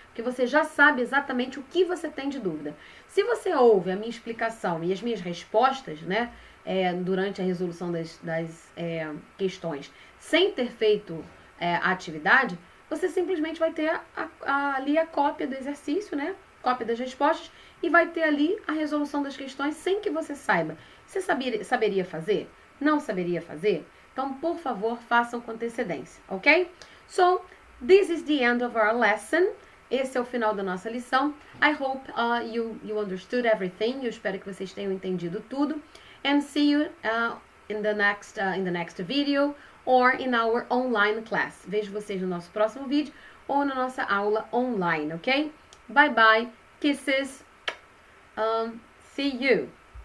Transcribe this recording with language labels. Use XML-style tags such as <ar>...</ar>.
<pt>Porque você já sabe exatamente o que você tem de dúvida. Se você ouve a minha explicação e as minhas respostas, né, durante a resolução das questões, sem ter feito a atividade, você simplesmente vai ter ali a cópia do exercício, né? Cópia das respostas, e vai ter ali a resolução das questões sem que você saiba. Você saberia fazer? Não saberia fazer? Então, por favor, façam com antecedência, ok?</pt> <en>So, this is the end of our lesson.</en> <pt>Esse é o final da nossa lição.</pt> <en>I hope you understood everything.</en> <pt>Eu espero que vocês tenham entendido tudo.</pt> <en>And see you in the next video or in our online class.</en> <pt>Vejo vocês no nosso próximo vídeo ou na nossa aula online, ok?</pt> <en>Bye bye. Kisses. See you.</en>